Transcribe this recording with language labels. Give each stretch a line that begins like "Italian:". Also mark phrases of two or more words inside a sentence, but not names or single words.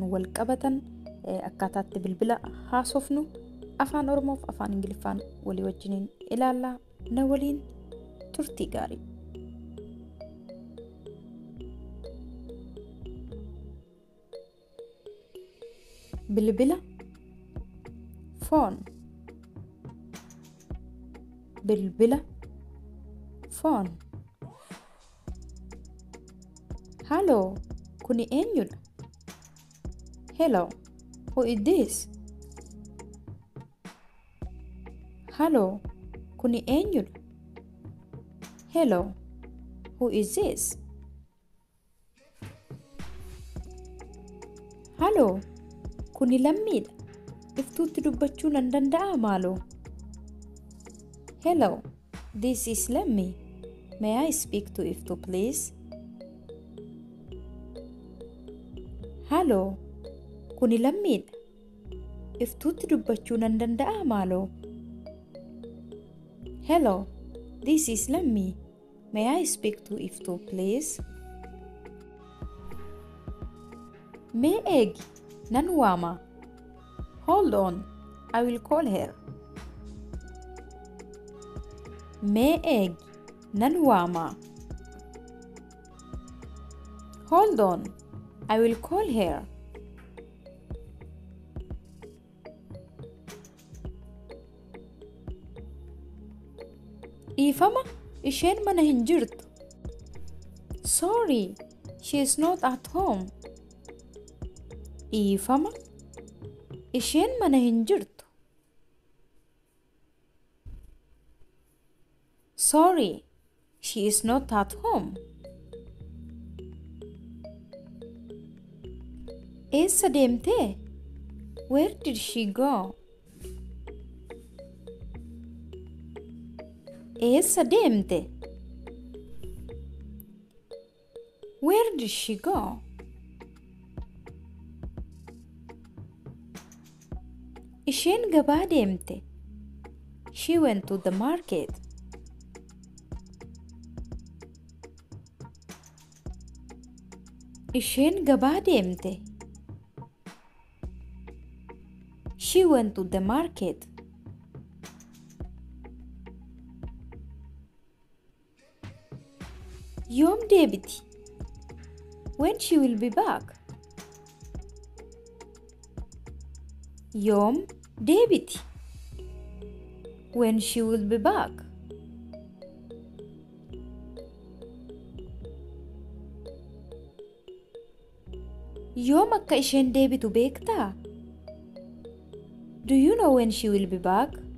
Oromo: wal qabatan akkaataatti bilbila haasofnu Afaan Oromoof Afaan Ingiliffaan walii wajjin ilaalla na waliin turtii gaarii bilbila phone bilbila phone Hello, kuni eenyudha?
English: Hello, who is this? Hello,
Oromo: kuni eenyudha?
English: Hello, who is this? Hello,
Oromo: kuni lammiidha. Iftuutti dubbachuu nan danda'a maaloo?
English: Hello, this is Lammi. May I speak to Iftu please? Hello,
Oromo: kuni lammiidha. Iftuutti dubbachuu nan danda'a maaloo?
English: Hello, this is Lammi. May I speak to Iftu please?
Oromo: Mee eegi nan waama.
English: Hold on, I will call her.
Oromo: Mee eegi nan waama.
English: Hold on, I will call her.
Oromo: Ifama, isheen mana hin jirtu.
English: Sorry, she is not at home.
Oromo: Ifama, isheen mana hin jirtu.
English: Sorry, she is not at home.
Oromo: Eessa deemtee?
English: Where did she go?
Oromo: Eessa deemte?
English: Where did she go?
Oromo: Isheen gabaa deemte.
English: She went to the market.
Oromo: Isheen gabaa deemte.
English: She went to the market.
Oromo: Yoom deebiti?
English: When she will be back?
Oromo: Yoom deebiti?
English: When she will be back?
Oromo: Yoom akka isheen deebitu beektaa?
English: Do you know when she will be back?